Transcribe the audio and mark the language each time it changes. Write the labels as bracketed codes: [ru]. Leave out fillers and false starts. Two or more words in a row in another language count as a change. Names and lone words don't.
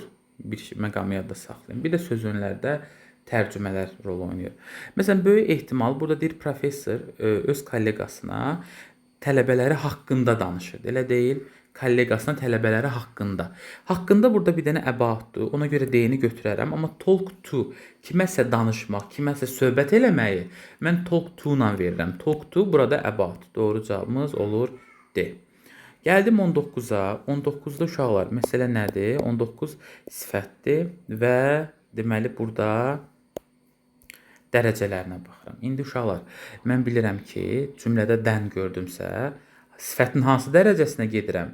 [az] Bir məqamı yadda saxlayın. Bir də sözünlərdə tərcümələr rol oynayır. Məsələn, böyük ehtimal burada deyir professor öz kolleqasına tələbələri haqqında danışır. Elə deyil, kolleqasına tələbələri haqqında. Haqqında burada bir dənə əbautdur. Ona görə D-ni götürərəm. Amma [en] talk to, [az] kiməsə danışmaq, kiməsə söhbət eləməyi mən [en] talk to- [az] la verirəm. [en] Talk to burada about. [az] Doğru cavabımız olur D. Gəldim 19-a. 19-da uşaqlar, məsələ nədir? 19 sifətdir və deməli burada dərəcələrinə baxıram. İndi uşaqlar, mən bilirəm ki, cümlədə dən gördümsə, sifətin hansı dərəcəsinə gedirəm?